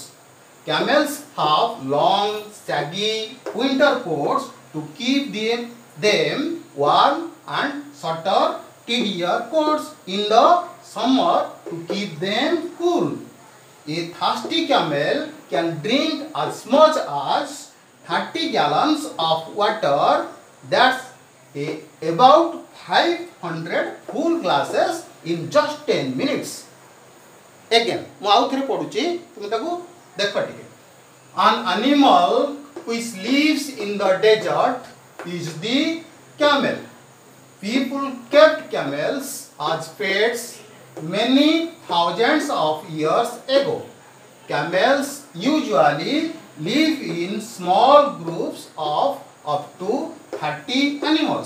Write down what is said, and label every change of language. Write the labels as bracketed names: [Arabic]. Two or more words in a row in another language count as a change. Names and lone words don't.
[English] Camels have long, saggy winter coats to keep them warm, and shorter, tidier coats in the summer to keep them cool. A thirsty camel can drink as much as 30 gallons of water. That's about 500 full glasses in just 10 minutes. Again, [Odia] ମୁଁ ଆଉ ଥରେ ପଢୁଛି ତୁମେ ତାକୁ ଦେଖ ଟିକେ. [English] An animal which lives in the desert is the camel. People kept camels as pets many thousands of years ago. Camels usually live in small groups of up to 30 animals.